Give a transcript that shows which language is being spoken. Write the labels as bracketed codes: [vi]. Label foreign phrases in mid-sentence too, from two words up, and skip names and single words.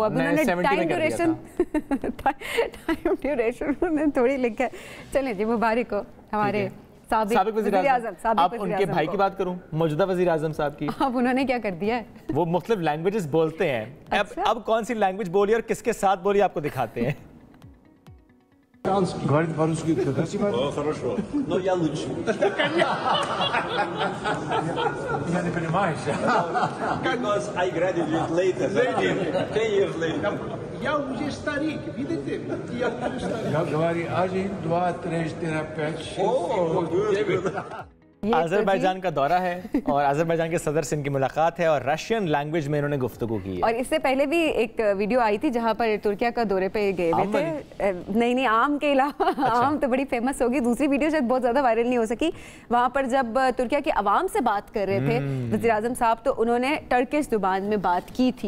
[ur] اب انہوں نے [en] time duration [ur] تھوڑی لکھا ہے. چلیں جی، مبارک ہو ہمارے سابق وزیرِ اعظم. اب ان کے بھائی کی بات کروں، موجودہ وزیرِ اعظم صاحب کی. اب انہوں نے کیا کر دیا ہے? वो مختلف لینگویجز بولتے ہیں. अच्छा? اب کون سی لینگویج بولی اور کس کے ساتھ بولی آپ کو دکھاتے ہیں. [ru] Говорит по-русски красиво? Хорошо. Но я лучше. Я не понимаю. [en] Because I graduated later. 10 years later. [ru] Я уже старик, видите? Я уже старик. Я говорю 1, 2, 3, 4, 5, 6, 7. [ur] آذربائیجان کا دورہ ہے اور آذربائیجان کے صدر سے ان کی ملاقات ہے اور [en] Russian language [ur] میں انہوں نے گفتگو کی ہے. اور اس سے پہلے بھی ایک ویڈیو آئی تھی جہاں پر ترکیہ کا دورے پہ گئے ہوئے تھے. نہیں، آم کے علاوہ۔ اچھا. آم تو بڑی فیمس ہوگی، دوسری ویڈیو شاید بہت زیادہ وائرل نہیں ہو سکی۔ وہاں پر جب ترکیہ کی عوام سے بات کر رہے تھے وزیرِ اعظم صاحب، تو انہوں نے ٹرکش زبان میں بات کی تھی.